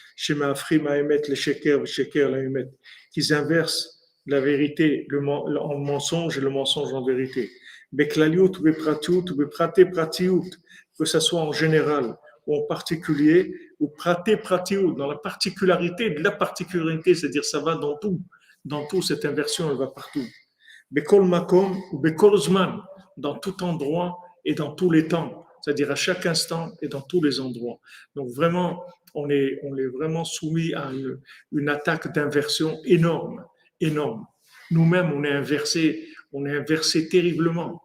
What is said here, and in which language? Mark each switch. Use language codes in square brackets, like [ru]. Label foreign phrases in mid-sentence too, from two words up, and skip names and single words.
[fr] Qu'ils inversent la vérité en mensonge et le mensonge en vérité. Que ce soit en général ou en particulier, ou dans la particularité de la particularité, c'est-à-dire ça va dans tout. Dans tout, cette inversion, elle va partout. [he] בכל מקום ou בכל זמן, [fr] dans tout endroit et dans tous les temps, c'est-à-dire à chaque instant et dans tous les endroits. Donc vraiment, on est vraiment soumis à une attaque d'inversion énorme. Nous-mêmes, on est inversé terriblement.